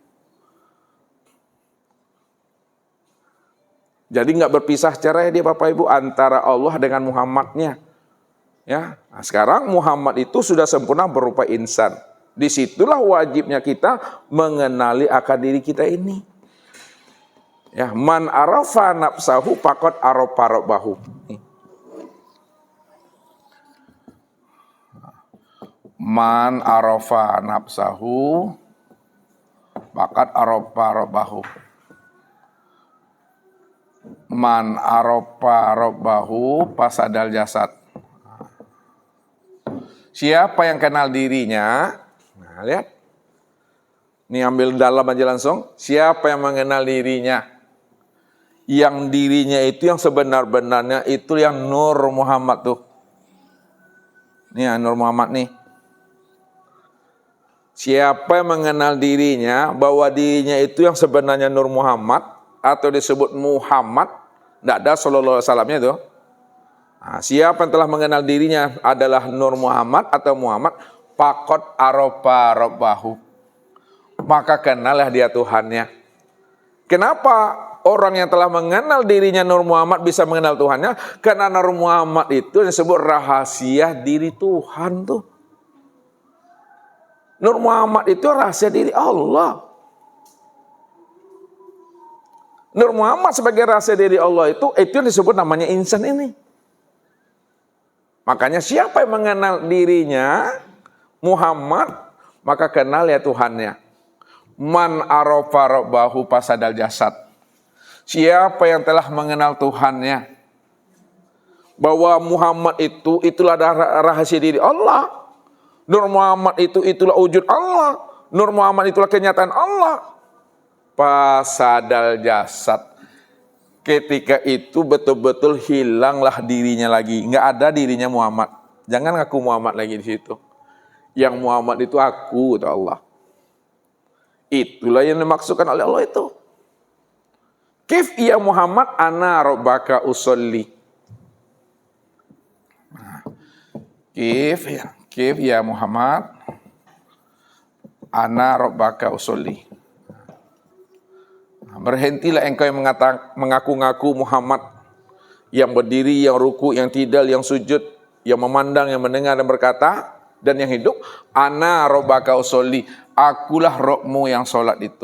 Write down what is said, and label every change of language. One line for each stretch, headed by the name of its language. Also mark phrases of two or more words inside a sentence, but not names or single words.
Indonesian: Jadi nggak berpisah cerai dia Bapak Ibu antara Allah dengan Muhammadnya. Ya, nah sekarang Muhammad itu sudah sempurna berupa insan. Disitulah wajibnya kita mengenali akan diri kita ini. Ya,
Arabic: من عرف نفسه فقد عرف ربه. من عرف نفسه فقد عرف ربه. من عرف ربه فسد الجسد.
Indonesian: Siapa yang kenal dirinya? Nah, lihat. Ini ambil dalam aja langsung. Siapa yang mengenal dirinya? Yang dirinya itu yang sebenar-benarnya itu yang Nur Muhammad tuh. Ini Nur Muhammad nih. Siapa yang mengenal dirinya bahwa dirinya itu yang sebenarnya Nur Muhammad atau disebut Muhammad, tidak ada
Arabic: صلى الله عليه وسلمnya
Indonesian: itu. Nah, siapa yang telah mengenal dirinya adalah Nur Muhammad atau Muhammad,
Arabic: فقد عرف ربه.
Indonesian: Maka kenallah dia Tuhannya. Kenapa orang yang telah mengenal dirinya Nur Muhammad bisa mengenal Tuhannya? Karena Nur Muhammad itu disebut rahasia diri Tuhan tuh. Nur Muhammad itu rahasia diri Allah. Nur Muhammad sebagai rahasia diri Allah itu yang disebut namanya insan ini. Makanya siapa yang mengenal dirinya Muhammad, maka kenal ya Tuhannya.
Arabic: من عرف ربه فسد الجسد.
Indonesian: Siapa yang telah mengenal Tuhannya, bahwa Muhammad itulah rahasia diri Allah. Nur Muhammad itulah wujud Allah. Nur Muhammad itulah kenyataan Allah.
Arabic: فسد الجسد.
Indonesian: Ketika itu betul-betul hilanglah dirinya lagi. Nggak ada dirinya Muhammad. Jangan ngaku Muhammad lagi di situ. Yang Muhammad itu aku, kata Allah. Itulah yang dimaksudkan oleh Allah itu.
Arabic: قف يا محمد أنا ربك أصلي. قف يا محمد أنا ربك أصلي.
Indonesian: Berhentilah engkau yang mengaku-ngaku Muhammad, yang berdiri, yang ruku, yang tidal, yang sujud, yang memandang, yang mendengar, dan berkata, dan yang hidup.
Arabic: أنا ربك أصلي,
Indonesian: akulah Rabbmu yang sholat itu.